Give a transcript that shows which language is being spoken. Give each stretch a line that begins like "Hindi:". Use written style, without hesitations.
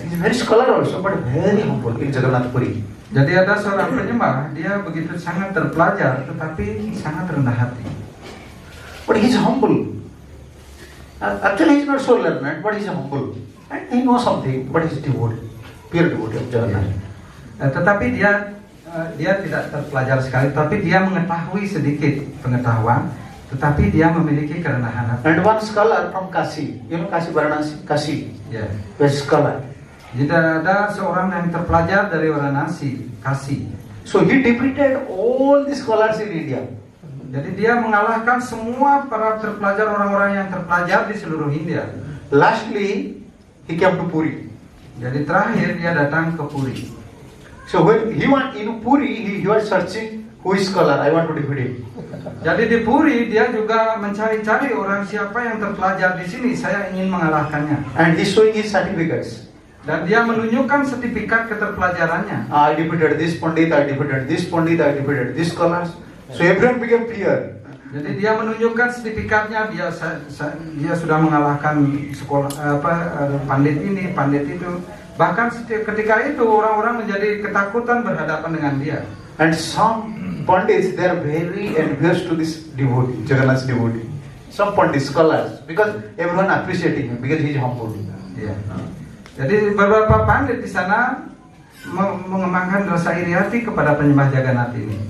English: He's a very scholar also, but very humble in Jagannath Puri.
Indonesian: Jadi ada seorang penyembah, dia begitu sangat terpelajar, tetapi sangat rendah hati.
English: But he's humble. Actually, he's not so learned, but he's humble. And he knows something, but he's devotee, pure devotee of Jagannath.
Indonesian: Tetapi dia tidak terpelajar sekali, tapi dia mengetahui sedikit pengetahuan, tetapi dia memiliki kerendahan hati.
English: And one scholar from Kashi, you know Kashi Varanasi, Kashi, Yeah. a scholar.
Indonesian: Jadi ada seorang yang terpelajar dari Varanasi, Kashi.
English: So he defeated all the scholars in India.
Indonesian: Jadi dia mengalahkan semua para terpelajar, orang-orang yang terpelajar di seluruh India.
English: Lastly, he came to Puri.
Indonesian: Jadi terakhir dia datang ke Puri.
English: So when he went in Puri, he was searching who is scholar. I want to defeat him.
Indonesian: Jadi di Puri dia juga mencari-cari orang siapa yang terpelajar di sini. Saya ingin mengalahkannya.
English: And he's showing his certificates.
Indonesian: Dan dia menunjukkan sertifikat keterpelajarannya.
English: I defeated this Pandit, I defeated this Pandit, I defeated this scholars. So everyone became fear.
Indonesian: Jadi dia menunjukkan sertifikatnya, dia sudah mengalahkan sekolah pandit ini, pandit itu. Bahkan ketika itu orang-orang menjadi ketakutan berhadapan dengan dia.
English: And some pandits, they are very envious to this devotee, Jagannath's devotee. Some pandits, scholars, because everyone appreciating him because he is humble.
Indonesian: Ya. Jadi beberapa pandit di sana mengembangkan rasa iri hati kepada penyembah Jagannath ini.